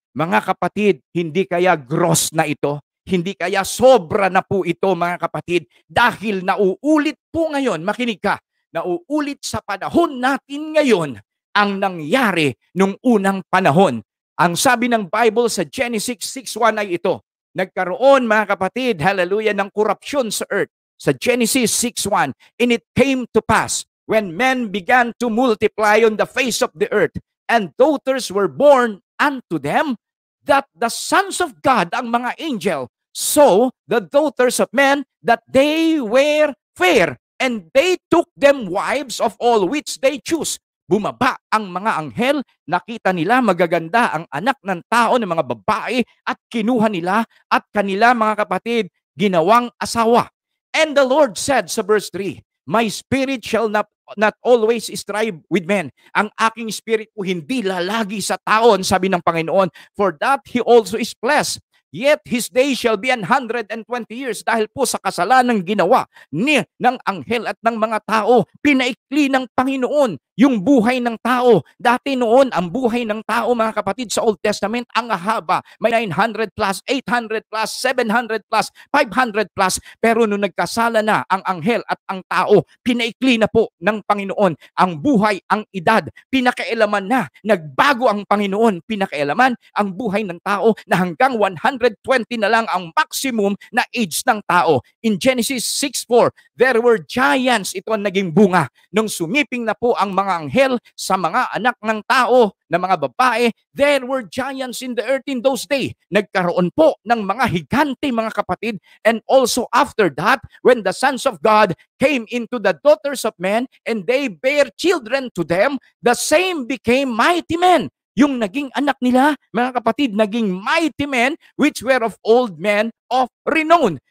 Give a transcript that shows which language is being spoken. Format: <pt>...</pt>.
<tl>Mga kapatid, hindi kaya gross na ito? Hindi kaya sobra na po ito mga kapatid dahil nauulit po ngayon, makinig ka, nauulit sa panahon natin ngayon ang nangyari nung unang panahon. Ang sabi ng Bible sa Genesis 6:1 ay ito, nagkaroon mga kapatid, hallelujah, ng korupsyon sa earth.</tl> <en>Sa Genesis 6:1, and it came to pass when men began to multiply on the face of the earth, and daughters were born unto them, that the sons of God,</en> <tl>ang mga angel,</tl> <en>saw the daughters of men that they were fair, and they took them wives of all which they choose.</en> <tl>Bumaba ang mga anghel, nakita nila magaganda ang anak ng tao ng mga babae at kinuha nila at kanila mga kapatid ginawang asawa.</tl> <en>And the Lord said sa verse 3, My spirit shall not always strive with men.</en> <tl>Ang aking spirit po hindi lalagi sa taon, sabi ng Panginoon,</tl> <en>for that he also is blessed. Yet his day shall be 120 years</en> <tl>dahil po sa kasalanang ginawa ng anghel at ng mga tao. Pinaikli ng Panginoon yung buhay ng tao. Dati noon, ang buhay ng tao, mga kapatid, sa Old Testament, ang haba. May 900 plus, 800 plus, 700 plus, 500 plus. Pero nung nagkasala na ang anghel at ang tao, pinaikli na po ng Panginoon ang buhay, ang edad. Pinakailaman na. Nagbago ang Panginoon. Pinakailaman ang buhay ng tao na hanggang 120 na lang ang maximum na age ng tao.</tl> <en>In Genesis 6:4, there were giants.</en> <tl>Ito ang naging bunga. Nung sumiping na po ang mga anghel sa mga anak ng tao, na mga babae,</tl> <en>there were giants in the earth in those days.</en> <tl>Nagkaroon po ng mga higante, mga kapatid.</tl> <en>And also after that, when the sons of God came into the daughters of men and they bare children to them, the same became mighty men.</en> <tl>Yung naging anak nila, mga kapatid, naging</tl> <en>mighty men which were of old men of renown.</en>